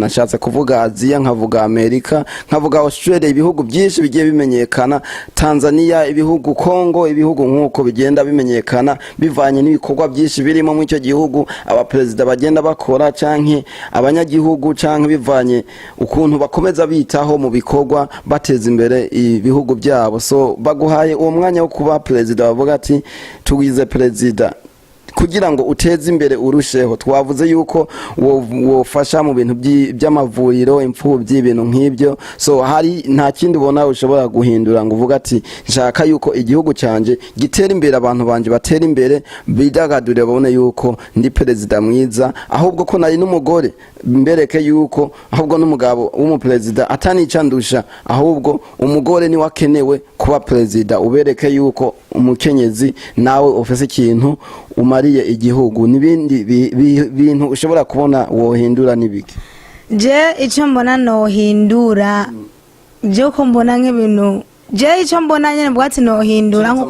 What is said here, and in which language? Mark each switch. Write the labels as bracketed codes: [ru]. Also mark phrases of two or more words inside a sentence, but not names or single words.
[rn] Nshatse kuvuga Aziya, nkavuga Amerika, nkavuga Australia, ibihugu byinshi bigiye bimenyekana, Tanzania, ibihugu Kongo, ibihugu nkuko bigenda bimenyekana bivanye n'ibikorwa byinshi birimo mu icyo gihugu, abaperezida bagenda bakora, canke abanyagihugu, canke bivanye ukuntu bakomeza bitaho mu bikorwa bateza imbere ibihugu byabo. So baguhaye uwo mwanya wo kuba perezida, bavuga ati tugize perezida kugira ngo uteze imbere urusheho. Twavuze yuko wofasha mu bintu by'amavuriro, imfubyi, ibintu nk'ibyo. So hari nta kindi ubona ushobora guhindura ngo uvuga ati nshaka yuko igihugu cyanje gitera imbere, abantu banje batera imbere, bidagadure, babone yuko ndi perezida mwiza, ahubwo ko nari n'umugore mbereke yuko ahubwo n'umugabo w'umuperezida atanica ndusha, ahubwo umugore ni wakenewe kuba perezida. Ubereke yuko umukenyezi nawe ufise ikintu umariye igihugu. Nibindi bintu ushobora kubona wohindura nibiki? Je icyo mbona nohindura, je uko mbona nk'ibintu, je icyo mbona nyene bwati nohindura nko